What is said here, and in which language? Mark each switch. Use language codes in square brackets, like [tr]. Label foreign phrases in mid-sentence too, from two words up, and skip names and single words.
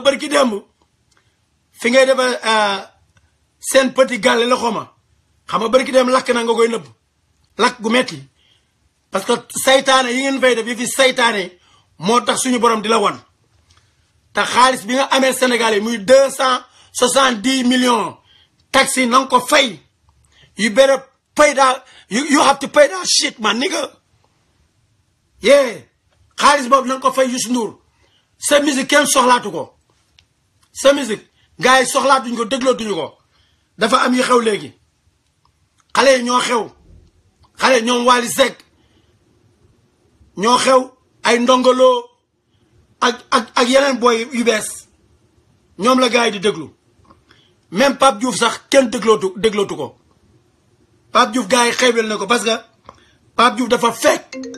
[wo] bër ki démb fi ngay defa seen petit gàlle la xoma xam nga bër ki démb lakk na nga koy nëbb lakk gu metti [fr] parce que [wo] saytaane yi ngeen fay def yi fi saytaane moo tax suñu borom di la won te xaalis bi nga amee Sénégal yi muy 270 millions taxi na nga ko fay [en] you better pay that you have to pay that shit man nigga yeah [wo] xaalis boobu na nga ko fay Youssou Ndour sa musique kenn soxlaatu ko sa musique gars yi soxlaatuñu ko déglootuñu ko dafa am yi xew léegi xale yi ñoo xew xale ñoom Wally Seck ñoo xew ay ndongoloo ak yeneen boy yu bees ñoom la gars yi di déglu même Pape Diouf sax kenn déglootu ko Pape Diouf gars yi xeebel na ko [fr] parce que [wo] Pape Diouf dafa fekk